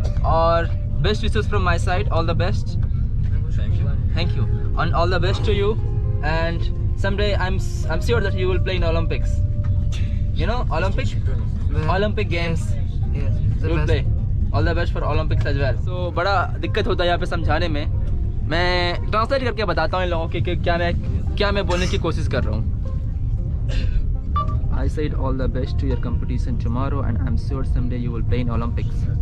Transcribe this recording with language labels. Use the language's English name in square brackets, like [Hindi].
[English] और best wishes from my side, all the best. Thank you, and all the best to you. And someday I'm sure that you will play in Olympics. You know Olympic games. Yes, You will play. All the best for Olympics as well. [Hindi] So बड़ा दिक्कत होता है यहाँ पे समझाने में। मैं translate करके बताता हूँ इन लोगों के क्या मैं बोलने की कोशिश कर रहा हूँ। [English] I said all the best to your competition tomorrow, and I'm sure someday you will play in Olympics.